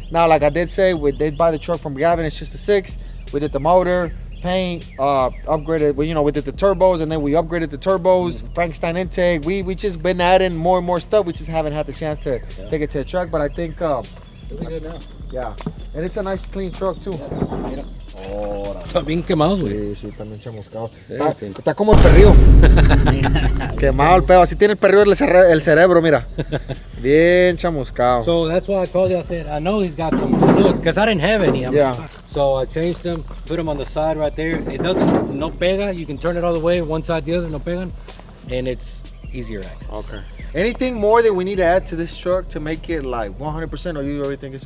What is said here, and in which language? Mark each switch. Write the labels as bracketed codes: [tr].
[en] Now, like I did say, we did buy the truck from Gavin. It's just a 6. We did the motor, paint, upgraded. We did the turbos, and then we upgraded the turbos. Frankenstein intake. We just been adding more and more stuff. We just haven't had the chance to take it to the track. But I think Really good now. yeah, and it's a nice clean truck too. [es] Está bien quemado, güey. Sí, sí, también chamuscado. Está como el perrillo. Quemado el pedo. Así tiene el perrillo el cerebro, mira. Bien chamuscado. [en] So that's why I called you. I said, I know he's got some because I didn't have any. So I changed them, put them on the side right there. It doesn't, [es] no pega. [en] You can turn it all the way, one side, the other, [es] no pegan. [en] And it's easier access. Okay. Anything more that we need to add to this truck to make it like 100%, or you already think it's